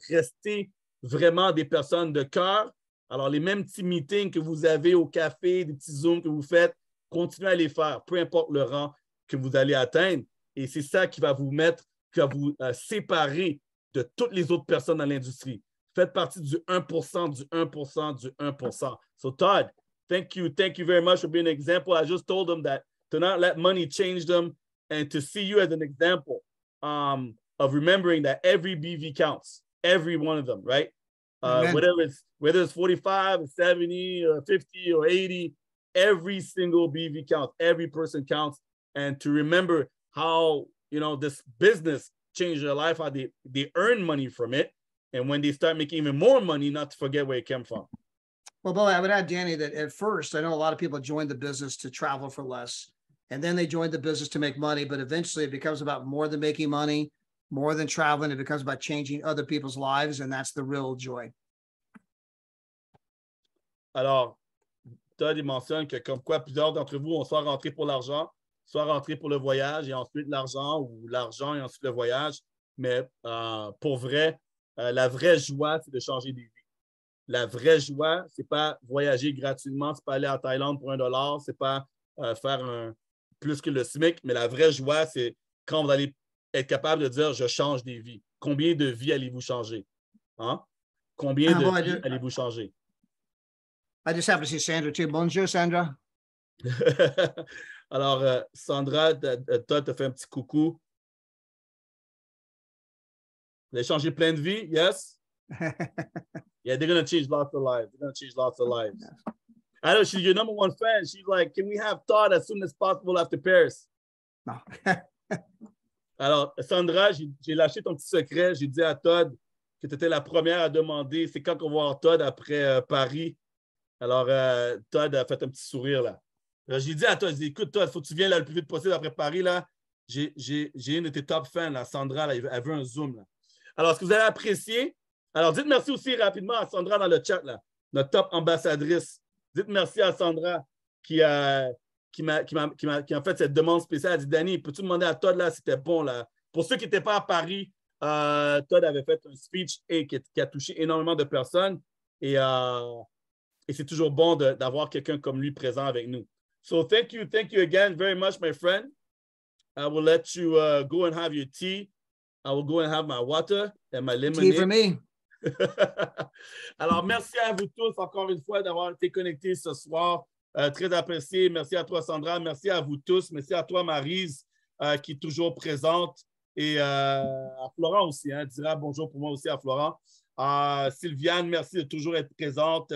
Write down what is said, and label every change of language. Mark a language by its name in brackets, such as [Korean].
[French] Restez vraiment des personnes de cœur. Alors, les mêmes petits meetings que vous avez au café, des petits Zooms que vous faites, continuez à les faire, peu importe le rang que vous allez atteindre. Et c'est ça qui va vous séparer de toutes les autres personnes dans l'industrie. Faites partie du 1%, du 1%, du 1%. [English] So Todd, thank you very much for being an example. I just told them that to not let money change them and to see you as an example of remembering that every BV counts, every one of them, right? Whether it's 45 or 70 or 50 or 80, every single BV counts. Every person counts. And to remember how, this business changed their life, how they earn money from it. And when they start making even more money, not to forget where it came from. Well, Bo, I would add, Danny, that at first, I know a lot of people join the business to travel for less. And then they join the business to make money. But eventually it becomes about more than making money, more than traveling. It becomes about changing other people's lives. And that's the real joy. [French] Alors, Todd, il mentionne que comme quoi plusieurs d'entre vous ont soit rentré pour l'argent, soit rentré pour le voyage et ensuite l'argent ou l'argent et ensuite le voyage. Mais pour vrai, la vraie joie, c'est de changer des vies. La vraie joie, ce n'est pas voyager gratuitement, ce n'est pas aller en Thaïlande pour $1, ce n'est pas faire plus que le SMIC, mais la vraie joie, c'est quand vous allez être capable de dire « je change des vies ». Combien de vies allez-vous changer? Hein? Combien de vies allez-vous changer? [English] I just have to see Sandra too. [French] Bonjour, Sandra. Alors, Sandra, toi, tu as fait un petit coucou. Vous avez changé plein de vies, [English] yes? Yeah, they're going to change lots of lives. They're going to change lots of lives. I know she's your number one fan. She's like, can we have Todd as soon as possible after Paris? No. [French] Alors, Sandra, j'ai lâché ton petit secret. J'ai dit à Todd que tu étais la première à demander c'est quand qu'on va voir Todd après Paris. Alors, Todd a fait un petit sourire là. Alors, j'ai dit à Todd, écoute, Todd, il faut que tu viennes là, le plus vite possible après Paris. Là. J'ai une de tes top fans, là, Sandra, là, elle veut un Zoom. Là. Alors, est-ce que vous avez apprécié? Alors, dites merci aussi rapidement à Sandra dans le chat, là, notre top ambassadrice. Dites merci à Sandra qui a qui m'a fait cette demande spéciale. Elle dit, Danny, peux-tu demander à Todd, là, c'était bon, là. Pour ceux qui n'étaient pas à Paris, Todd avait fait un speech qui a touché énormément de personnes. Et c'est toujours bon d'avoir quelqu'un comme lui présent avec nous. [English] So thank you again very much, my friend. I will let you go and have your tea. I will go and have my water and my lemonade. Tea for me. [French] Alors, merci à vous tous encore une fois d'avoir été connectés ce soir. Très apprécié. Merci à toi, Sandra. Merci à vous tous. Merci à toi, Maryse, qui est toujours présente. Et à Florent aussi. Dira bonjour pour moi aussi à Florent. Sylviane, merci de toujours être présente.